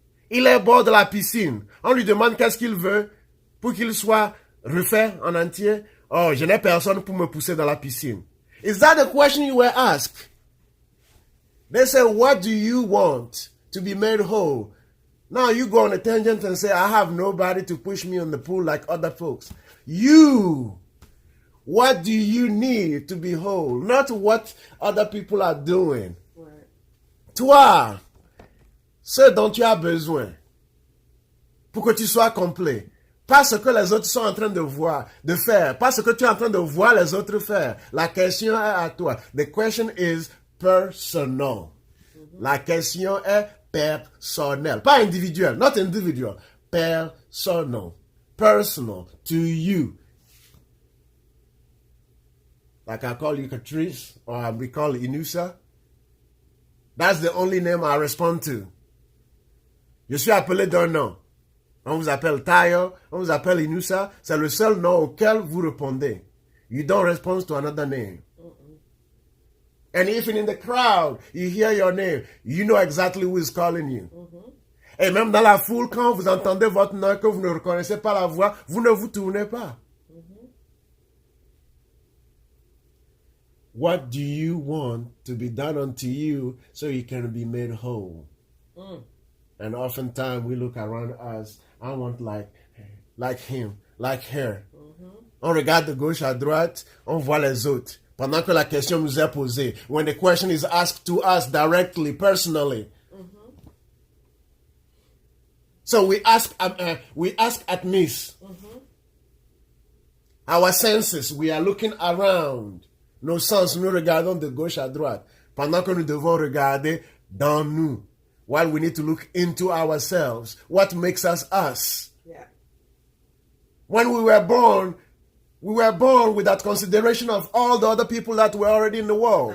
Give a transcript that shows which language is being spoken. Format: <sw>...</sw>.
<fr>Il est bord de la piscine. On lui demande qu'est-ce qu'il veut pour qu'il soit refait en entier. Oh, je n'ai personne pour me pousser dans la piscine.</fr> <en>Is that the question you were asked? They say, what do you want to be made whole? Now you go on a tangent and say, I have nobody to push me in the pool like other folks. You, what do you need to be whole? Not what other people are doing. Right.</en> <fr>Toi, ce dont tu as besoin pour que tu sois complet. Pas ce que les autres sont en train de faire. Pas ce que tu es en train de voir les autres faire. La question est à toi.</fr> <en>The question is personal.</en> <fr>La question est personnelle. Pas individuelle.</fr> <en>Not individual. Personal. Personal to you. Like I call you Catrice, or we call Inusa. That's the only name I respond to.</en> <fr>Je suis appelé d'un nom. On vous appelle Tayo, on vous appelle Inusa. C'est le seul nom auquel vous répondez.</fr> <en>You don't respond to another name. And even in the crowd, you hear your name. You know exactly who is calling you.</en> <fr>Et même dans la foule, quand vous entendez votre nom, que vous ne reconnaissez pas la voix, vous ne vous tournez pas.</fr> <en>What do you want to be done unto you so you can be made whole? And oftentimes we look around us, I want like him, like her.</en> <fr>On regarde de gauche à droite, on voit les autres. Pendant que la question nous est posée.</fr> <en>When the question is asked to us directly, personally. So we ask at miss. Our senses, we are looking around.</en> <fr>Nos sens, nous regardons de gauche à droite. Pendant que nous devons regarder dans nous.</fr> <en>While we need to look into ourselves. What makes us us? Yeah. When we were born without consideration of all the other people that were already in the world.</en>